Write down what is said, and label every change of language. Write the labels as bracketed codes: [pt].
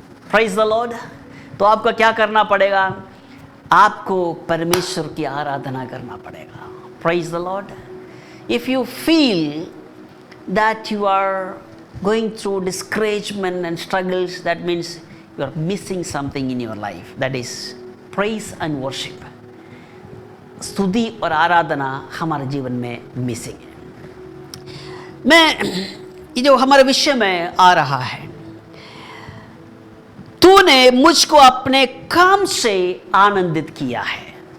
[en] Praise the lord. [hi] तो आपको क्या करना पड़ेगा? आपको परमेश्वर की आराधना करना पड़ेगा। [en] Praise the lord. If you feel that you are going through discouragement and struggles, that means you are missing something in your life. That is praise and worship. [hi] स्तुति और आराधना हमारे जीवन में मिसिंग है। ये जो हमारे विषय में आ रहा है, तूने मुझको अपने काम से आनंदित किया है।